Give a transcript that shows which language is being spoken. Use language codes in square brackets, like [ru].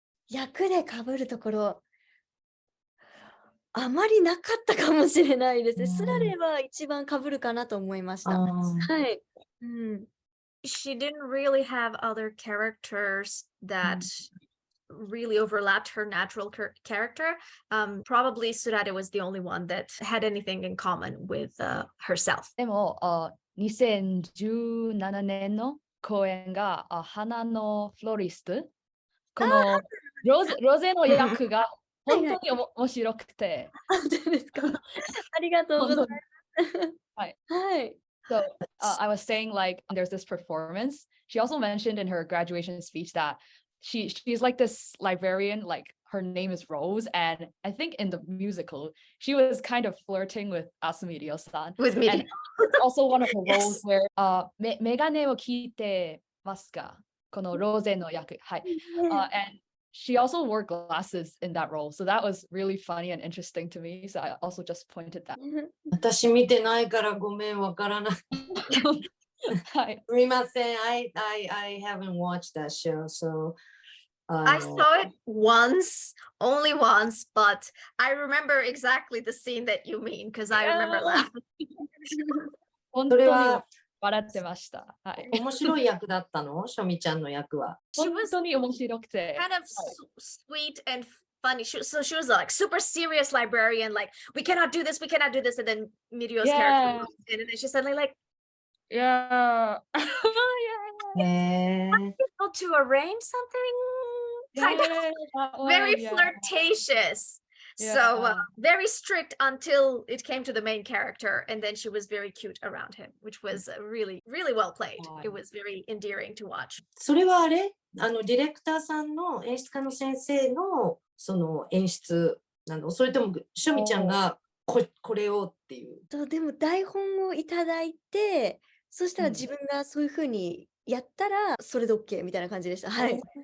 [ja] 役で被るところあまりなかったかもしれないですね。スラレは一番被るかなと思いました。はい。 [en] She didn't really have other characters that really overlapped her natural character. Probably Surare was the only one that had anything in common with herself. [ja] でも、2017年の公演が花のフロリスト。このロゼの役が本当に面白くて。本当ですか。ありがとうございます。はい。はい。 [en] So I was saying, like, there's this performance. She also mentioned in her graduation speech that she's like this librarian, like her name is Rose, and I think in the musical she was kind of flirting with Asumi Ryo-san. With me. And it's also one of her roles where [ja] メガネを聞いてますか？このロゼの役。はい。 [en] And she also wore glasses in that role, so that was really funny and interesting to me. So I also just pointed that. [ja] 私見てないからごめんわからない。はい。すみません。 [en] I haven't watched that show, so. I saw it once, only once, but I remember exactly the scene that you mean because I remember laughing. [ja] 本当に笑ってました。はい。面白い役だったの？しょみちゃんの役は。本当に面白くて。 [en] Kind of sweet and funny. So she was like super serious librarian, like we cannot do this, and then Mirio's character comes in, and then she's suddenly like, yeah. Able to arrange something kind of very flirtatious. So very strict until it came to the main character, and then she was very cute around him, which was really, really well played. It was very endearing to watch. [ja] それはあれ？ディレクターさんの演出家の先生のその演出なの？それともしょみちゃんがこれをっていう？でも台本をいただいて、そしたら自分がそういう風にやったらそれで OK みたいな感じでした。はい。